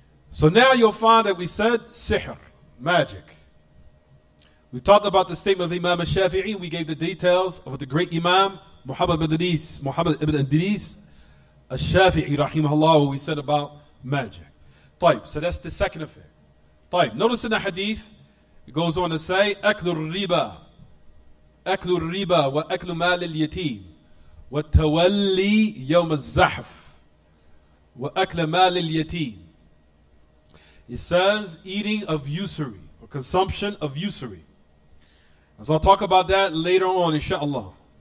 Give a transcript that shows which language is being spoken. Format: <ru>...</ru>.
<en>So now you'll find that we said sihr, magic. We talked about the statement of Imam al-Shafi'i. We gave the details of the great Imam Muhammad ibn Idris al-Shafi'i rahimahullah, what we said about magic.</en> <ar>طيب.</ar> <en>So that's the second affair.</en> <ar>طيب.</ar> <en>Notice in the hadith, it goes on to say,</en> <ar>أكل الربا وأكل مال اليتيم والتولي يوم الزحف وأكل مال اليتيم.</ar> <en>It says eating of usury or consumption of usury. So I'll talk about that later on, inshallah.</en>